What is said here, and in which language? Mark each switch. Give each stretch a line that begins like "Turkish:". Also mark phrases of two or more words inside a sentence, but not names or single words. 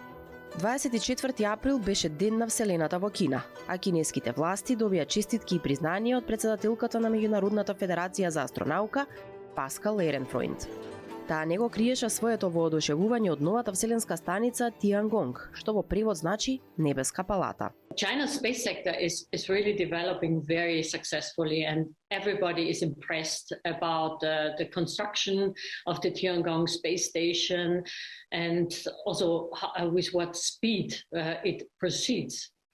Macedonian: 24 април беше ден на Вселената во Кина, а кинеските власти добија честитки и признание од претседателката на Меѓународната федерација за астронаука Паскал Еренфройнд. Таа не го криеше своето воодушевување од новата вселенска станица Тиангонг, што во превод значи небеска палата.
English: China's space sector is really developing very successfully, and everybody is impressed about the construction of the Tiangong space station and also with what speed it proceeds.